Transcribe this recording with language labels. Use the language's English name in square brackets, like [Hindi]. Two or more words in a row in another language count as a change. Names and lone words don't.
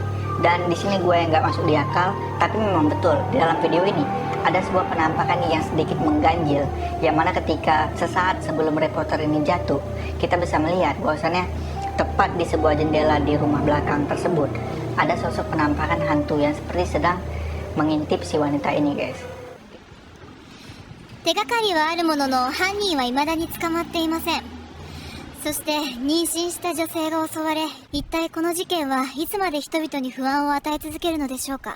[Indonesian] Dan di sini gue yang nggak masuk di akal, tapi memang betul di dalam video ini ada sebuah penampakan yang sedikit mengganjil, yang mana ketika sesaat sebelum reporter ini jatuh, kita bisa melihat bahwasannya tepat di sebuah jendela di rumah belakang tersebut ada sosok penampakan hantu yang seperti sedang mengintip si wanita ini guys. [Japanese] 手がかりはあるものの犯人は未だに捕まっていません。そして妊娠した女性が襲われ、一体この事件はいつまで人々に不安を与え続けるのでしょうか。